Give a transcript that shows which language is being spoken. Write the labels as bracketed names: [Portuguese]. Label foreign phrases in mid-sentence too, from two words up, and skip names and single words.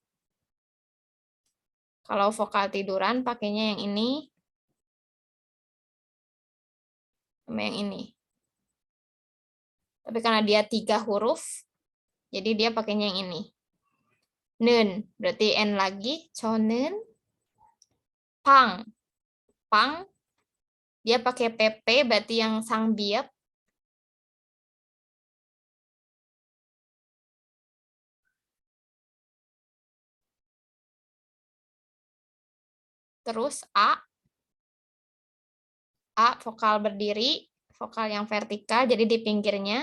[Indonesian] Kalau vokal tiduran pakainya yang ini. Sama yang ini. Tapi karena dia 3 huruf, jadi dia pakainya yang ini. Nen, berarti N lagi. [Korean] 저는 pang. [Indonesian] Pang, dia pakai PP, berarti yang sang biak. Terus A vokal berdiri, vokal yang vertikal, jadi di pinggirnya.